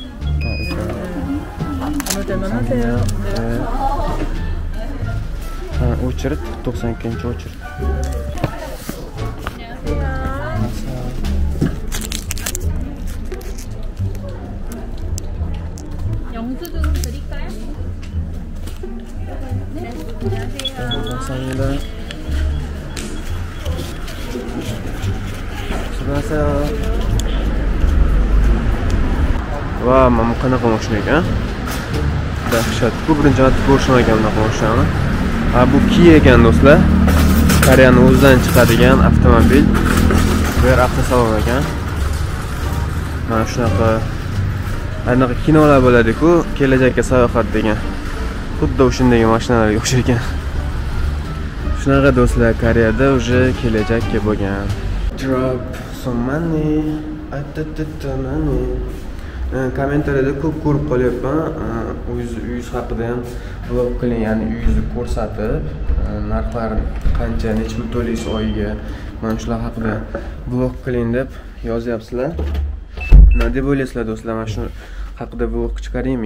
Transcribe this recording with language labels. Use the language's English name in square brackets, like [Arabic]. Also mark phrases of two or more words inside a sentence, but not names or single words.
[Uzbek] O'chirib 92-chi o'chirib. [Korean] 영수증 드릴까요? 네. 안녕하세요. 감사합니다. 수고하세요. 와, [Uzbek] mana qanaqa mashina ekan? Dahshat. Bu birinchi marta ko'rishim ekan bunaqa mashinani. Bu Kia ekan do'stlar. Koreyaning o'zidan chiqadigan avtomobil. Bu yer avtosalon ekan. Mana shunaqa anaqa kinolar bo'ladi-ku, kelajakka sayohat degan. Xuddi o'shundagi mashinalarga o'xshar ekan. Shunaqa do'stlar, Koreyada уже kelajakka bo'lgan. [English] Drop some money, money. [Uzbek] Kommentariyada ko'p ko'rib qolyapman. Uyingiz haqida ham vlog qiling, ya'ni uyingizni ko'rsatib, narxlar qancha, necha pul to'laysiz oyiga, mana shular haqida vlog qiling deb yozyapsizlar. Nima deb o'ylaysizlar do'stlar? Mana shu haqida vlog chiqaraymi?